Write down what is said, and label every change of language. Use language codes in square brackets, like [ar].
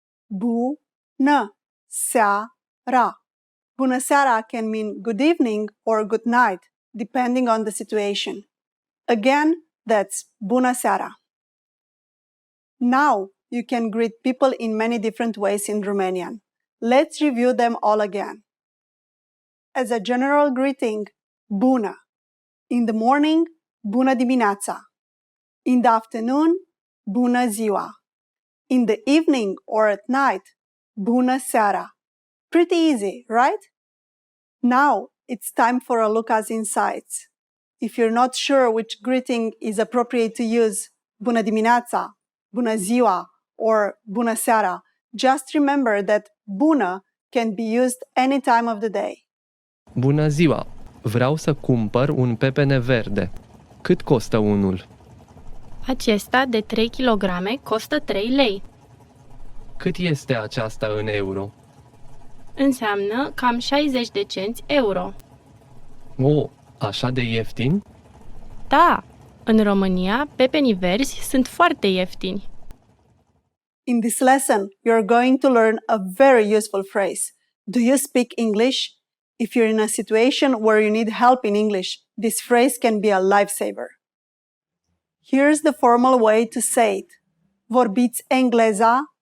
[ro] Bună seara. [en] Bună seara can mean good evening or good night, depending on the situation. Again, that's [ro] bună seara. [en] Now, you can greet people in many different ways in Romanian. Let's review them all again. As a general greeting, [ro] bună. [en] In the morning, [ro] bună dimineața. [en] In the afternoon, [ro] bună ziua. [en] In the evening or at night, [ro] bună seara. [en] Pretty easy, right? Now, it's time for a look at insights. If you're not sure which greeting is appropriate to use, [ro] bună dimineața, bună ziua, [en] or [ro] bună seara, [en] just remember that [ro] bună [en] can be used any time of the day. [ro] Bună ziua! Vreau să cumpăr un pepene verde. Cât costă unul? Acesta de 3 kg costă 3 lei. Cât este aceasta în euro? Înseamnă cam 60 de cenți euro. Oh, așa de ieftin? Da, în România, pepenii verzi sunt foarte ieftini. [en] In this lesson, you're going to learn a very useful phrase. Do you speak English? If you're in a situation where you need help in English, this phrase can be a lifesaver. Here's the formal way to say it. [ro] Vorbiți engleza?